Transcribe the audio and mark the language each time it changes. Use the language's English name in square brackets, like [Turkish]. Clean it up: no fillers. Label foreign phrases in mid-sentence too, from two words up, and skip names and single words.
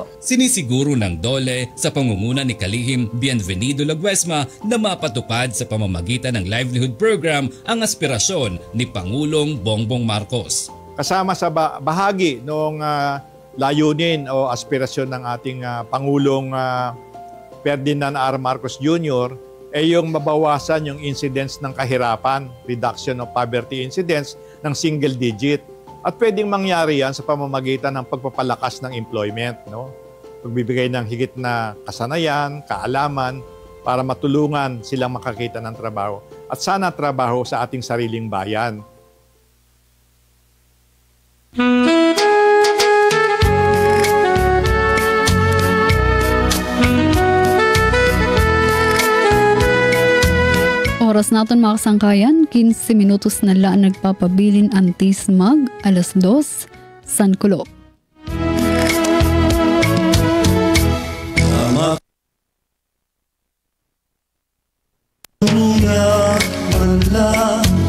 [Filipino] Sinisiguro ng DOLE sa pangunguna ni Kalihim Bienvenido Laguesma na mapatupad sa pamamagitan ng livelihood program ang aspirasyon ni Pangulong Bongbong Marcos. Kasama sa bahagi ng layunin o aspirasyon ng ating Pangulong Ferdinand R. Marcos Jr. ay yung mabawasan yung incidence ng kahirapan, [English] reduction of poverty incidence ng single digit. [Filipino] At pwedeng mangyari yan sa pamamagitan ng pagpapalakas ng employment, pagbibigay ng higit na kasanayan, kaalaman, para matulungan silang makakita ng trabaho. At sana trabaho sa ating sariling bayan. [Hiligaynon] Oras naton mga kasangkayan, 15 minutos na lang nagpapabilin antis mag 2:00 san kulop. [Filipino] Tulungan man lang